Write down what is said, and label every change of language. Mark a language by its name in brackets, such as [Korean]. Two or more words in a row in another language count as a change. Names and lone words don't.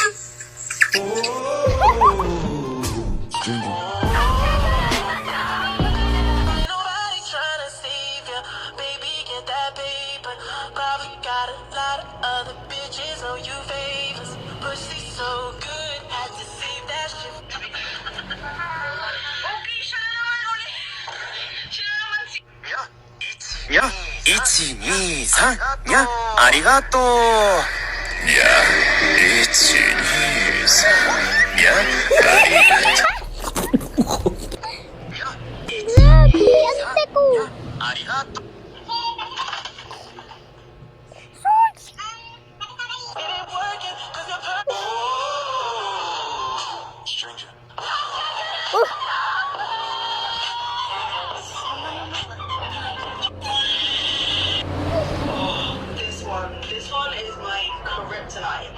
[English] Nobody tryna save ya, baby, get that paper. Probably got a lot of other bitches on you favors. Pussy so good, had to save that shit. [Filipino] Okay, siya na naman ulit. Siya na naman si... [Japanese] や、1、2、3、や、ありがとう。や、1、2、3、や、ありがとう。 [Filipino] Grabe, ante ko. [Japanese] ありがとう。 [English] It ain't working, 'cause you're perfect. Stranger. This one is my kryptonite.